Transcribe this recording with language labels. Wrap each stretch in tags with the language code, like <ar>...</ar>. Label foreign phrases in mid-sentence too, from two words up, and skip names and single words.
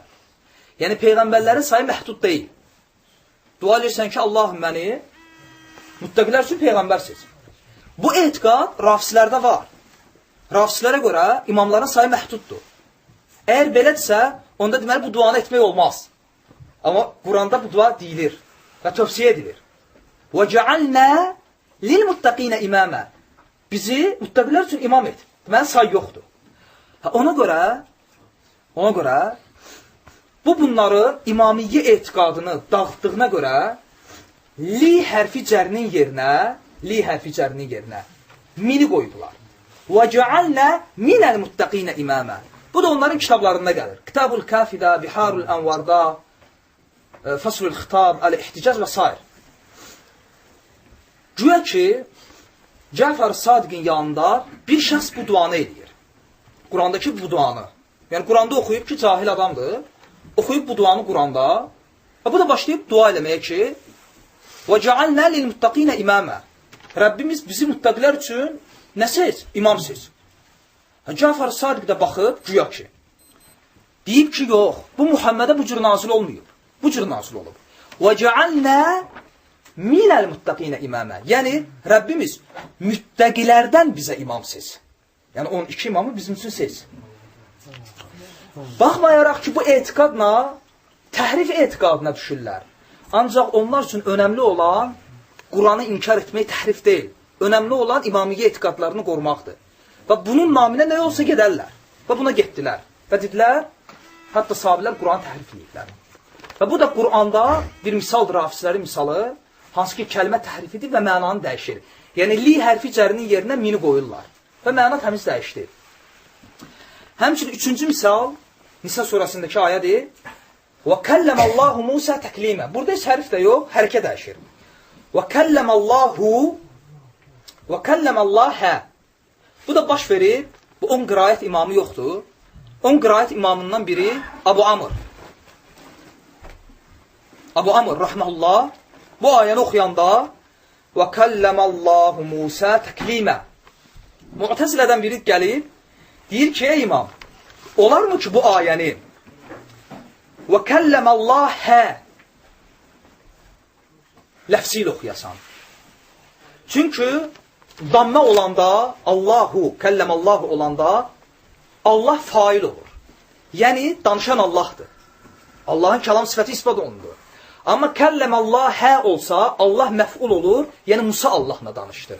<az>Yəni, peyğəmbərlərin sayı məhdud deyil. Dua edirsən ki, Allahım məni müttəqilər üçün peyğəmbər seç. Bu etiqad rafsilərdə var. Rafsilərə görə imamların sayı məhduddur. Əgər belədirsə, onda deməli, bu duanı etmək olmaz. Amma Quranda bu dua deyilir və tövsiyə edilir.</az> <ar>وَجَعَلْنَا لِلْمُتَّقِينَ إِمَامًا.</ar> <az>Bizi müttəqilər üçün imam et. Deməli, say yoxdur. Ona görə bunların imamiyyə etiqadını dağıtdığına görə li hərfi cərinin yerinə mini qoydular.</az> <ar>وَجَعَلْنَا مِنَ الْمُتَّقِينَ إِمَامًا.</ar> <az>Bu da onların kitablarında gəlir. Kitab-ül Kafidə, Biharul Ənvarda, Faslul Xitab, Əl-İhticaz və s. Güya ki, Cəfər Sadiqin yanında bir şəxs bu duanı edir. Qurandakı bu duanı. Yəni, Quranda oxuyub ki, cahil adamdır. Oxuyub bu duanı Quranda. Bu da başlayıb dua eləməyə ki,</az> <ar>وَجَعَلْنَا لِلْمُتَّقِينَ إِمَامًا</ar> <az>Rəbbimiz bizi müttəqilər üçün nə seç? İmam seç. Cəfər Sadiq də baxıb, güya ki, deyib ki, yox, bu Muhammədə bu cür nazil olmayıb. Bu cür nazil olub.</az> <ar>وَجَعَلْنَا مِنَ الْمُتَّقِينَ إِمَامًا</ar> <az>Yəni, Rəbbimiz müttəqilərdən bizə imam seç. Yəni, 12 imamı bizim üçün seç. Baxmayaraq ki, bu etiqadla təhrif etiqadına düşürlər. Ancaq onlar üçün önəmli olan Quranı inkar etmək təhrif deyil. Önəmli olan imamiyyə etiqadlarını qorumaqdır. Və bunun naminə nə olsa gedərlər. Və buna getdilər. Və dedilər, hətta sahabilər Quranı təhrif ediblər. Və bu da Quranda bir misaldır, hafizlərin misalı, hansı ki, kəlmə təhrifidir və mənanı dəyişir. Yəni, li hərfi cərinin yerinə mini qoyurlar. Və məna təmiz dəyişdir. Həmçinin üçüncü misal, Nisa surasındakı ayədir.</az> <ar>وَكَلَّمَ اللّٰهُ مُوسَى تَكْلِيمًا</ar> <az>Burada heç hərf də yox, hərəkə dəyişir.</az> <ar>وَكَلَّمَ اللّٰهَ</ar> <az>Bu da baş verir, bu 10 qiraət imamı yoxdur. 10 qiraət imamından biri Abu Amr. Abu Amr, rahməllah, bu ayəni oxuyanda</az> <ar>وَكَلَّمَ اللّٰهُ مُوسَى تَكْلِيمًا</ar> <az>Mu'təzilədən biri gəlib, deyir ki, ey imam, olarmı ki bu ayəni</az> <ar>وَكَلَّمَ اللّٰهَ</ar> <az>ləfsi ilə oxuyasan. Çünki dammə olanda, Allahu, kəlləməllahu olanda Allah fail olur. Yəni, danışan Allahdır. Allahın kəlam sifəti ispat olunur. Amma kəlləməllahə olsa, Allah məf'ul olur, yəni Musa Allahla danışdı.</az>